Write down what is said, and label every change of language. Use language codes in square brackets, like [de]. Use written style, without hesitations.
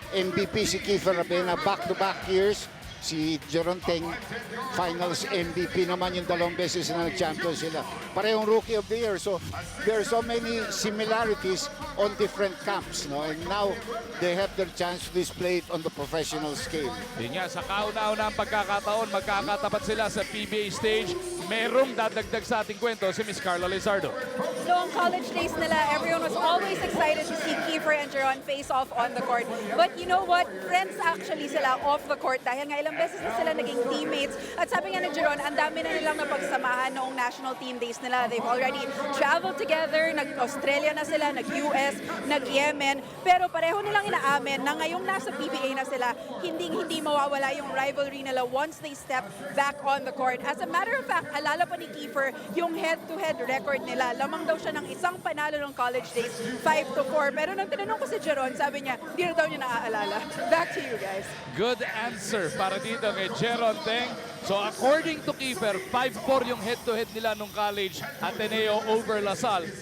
[tl] MVP si Kiefer Ravena, back-to-back years. Si Jeron Teng, finals MVP naman yung dalawang beses na nag-champion sila. Parehong [en] rookie of the year. So there are so many similarities on different camps. No? And now they have their chance to display it on the professional scale. [tl] Yun nga, sa kauna-una ang pagkakataon, magkakatapat sila sa PBA stage. Merong dadagdag sa ating kwento si Miss Carla Lizardo. [en] Noong college days nila, everyone was always excited to see Kiefer and Jeron face off on the court. But you know what? Friends actually sila off the court [tl] dahil nga ilang beses na sila naging [en] teammates. [tl] At sabi nga ni Jeron, ang dami na nilang napagsamahan noong national team days nila. [en] They've already traveled together, [tl] nag-Australia na sila, nag-US, nag-Yemen. Pero pareho nilang inaamin na ngayong nasa PBA na sila, hindi mawawala yung rivalry nila [en] once they step back on the court. [tl] As a matter of fact, alala pa ni Kiefer yung head-to-head record nila. Lamang daw siya ng isang panalo ng college days, 5-4. Pero nang tinanong ko si Jeron, sabi niya, hindi na daw niya naaalala. [en] Back to you guys. Good answer [tl] para dito kay Jeron Teng. So according to Kiefer, 5-4 yung head-to-head nila nung college, Ateneo over Lasal.